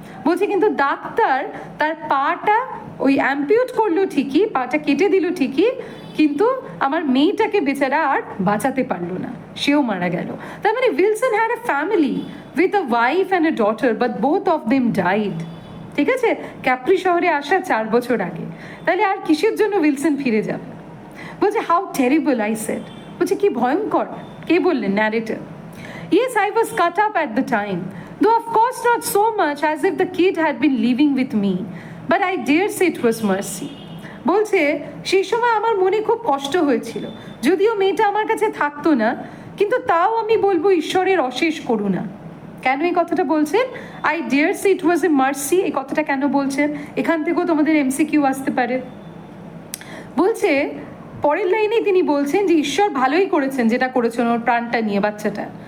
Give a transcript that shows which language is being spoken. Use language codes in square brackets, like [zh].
[bn] বলছে কিন্তু ডাক্তার তার পাটা ওই অ্যাম্পিউট করলো ঠিকই, পাটা কেটে দিল ঠিকই, কিন্তু আমার মেয়েটাকে বেচারা আর বাঁচাতে পারলো না, সেও মারা গেল। তার মানে [en] Wilson had a family with a wife and a daughter, but both of them died, [bn] ঠিক আছে, ক্যাপ্রি শহরে আসা 4 বছর আগে। তাহলে আর কিসের জন্য উইলসন ফিরে যাবে? বলছে [en] How terrible, I said. [bn] বলছে কি ভয়ঙ্কর, কে বললেন? Narrator. [en] Yes, I was cut up at the time, though of course not so much as if the kid had been living with me, but I dare say it was mercy. [bn] বলছে সেই সময় আমার মনে খুব কষ্ট হয়েছিল, যদিও মেয়েটা আমার কাছে থাকতো না, কিন্তু তাও আমি বলবো ঈশ্বরের অশেষ করুণা। কেন এই কথাটা বলছেন? [en] I dare say it was a mercy, [bn] এই কথাটা কেন বলছেন? এখান থেকেও তোমাদের এমসিকিউ আসতে পারে। বলছে পরের লাইনেই তিনি বলছেন যে ঈশ্বর ভালোই করেছেন যেটা করেছেন ওর প্রাণটা নিয়ে, বাচ্চাটা।